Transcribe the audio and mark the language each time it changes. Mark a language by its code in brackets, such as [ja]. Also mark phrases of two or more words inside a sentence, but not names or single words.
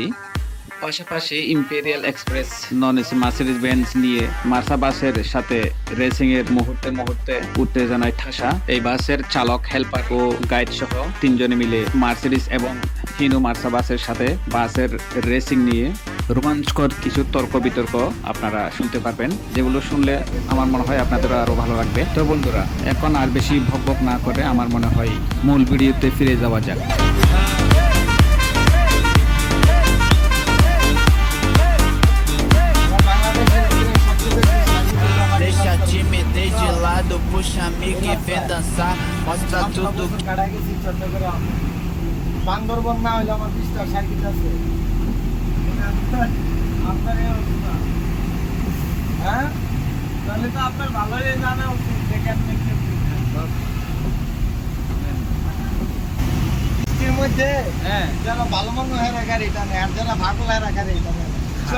[bn] পাশাপাশি ইম্পেরিয়াল এক্সপ্রেস নন এসি মার্সিডিজ বেঞ্জ নিয়ে মার্সা বাসের সাথে রেসিং এর মুহূর্তে মুহূর্তে উত্তেজনায় ঠাসা এই বাসের চালক, হেল্পার ও গাইড সহ তিনজনে মিলে মার্সিডিজ এবং হিনো মার্সা বাসের সাথে বাসের রেসিং নিয়ে রোমাঞ্চকর কিছু তর্ক বিতর্ক আপনারা শুনতে পারবেন, যেগুলো শুনলে আমার মনে হয় আপনাদের আরো ভালো লাগবে। তো বন্ধুরা, এখন আর বেশি ভকভক না করে আমার মনে হয় মূল ভিডিওতে ফিরে যাওয়া যাক। [pt] Deixa a timidez de lado, puxa amigo e vem dançar. Mostra tudo. [bn] বান্দরবন না হইলে আমার 20টা সাইকেল আছে। আপনার এই অবস্থা। হ্যাঁ, তাহলে তো আপনার ভালোই জানা উচিত যে কেমনে কি বৃষ্টির মধ্যে যারা ভালো মনে হেরা গাড়ি টানে আর যারা ভাগল হেরা গাড়ি টানে, বুঝছো?